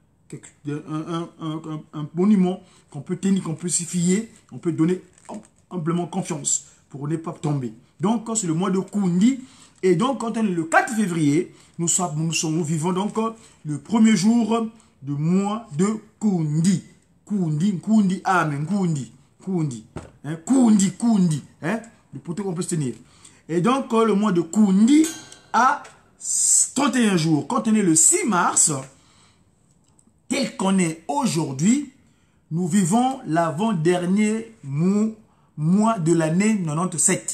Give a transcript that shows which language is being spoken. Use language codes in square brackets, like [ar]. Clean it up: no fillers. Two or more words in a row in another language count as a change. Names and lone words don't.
[fr] Un monument qu'on peut tenir, qu'on peut s'y fier, on peut donner amplement confiance pour ne pas tomber. Donc, c'est le mois de Kundi. Et donc, quand on est le 4 février, nous vivons donc le premier jour du mois de Kundi. Kundi, Kundi, Amen, Kundi, Kundi. Hein? Kundi, Kundi. Hein? Le poteau qu'on peut se tenir. Et donc, le mois de Kundi a 31 jours. Quand on est le 6 mars, tel qu'on est aujourd'hui, nous vivons l'avant-dernier mois de l'année 97.